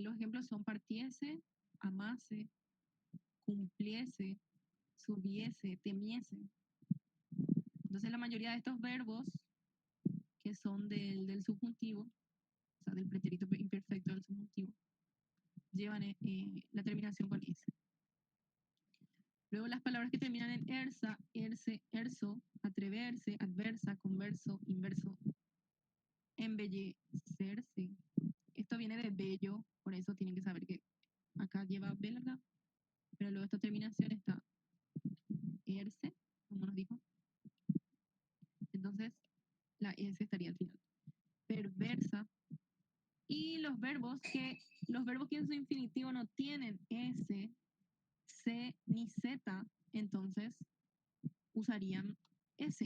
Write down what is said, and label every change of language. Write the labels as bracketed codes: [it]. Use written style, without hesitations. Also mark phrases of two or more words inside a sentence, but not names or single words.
[es] Los ejemplos son partiese, amase, cumpliese, subiese, temiese. Entonces la mayoría de estos verbos que son del subjuntivo, o sea, del pretérito imperfecto del subjuntivo, llevan la terminación con S. Luego las palabras que terminan en ersa, erse, erso, atreverse, adversa, converso, inverso, embellecerse. Esto viene de bello, por eso tienen que saber que acá lleva belga, pero luego esta terminación está erse, como nos dijo. Entonces la S estaría al final. Perversa. Y los verbos que en su infinitivo no tienen S, C ni Z, entonces usarían S.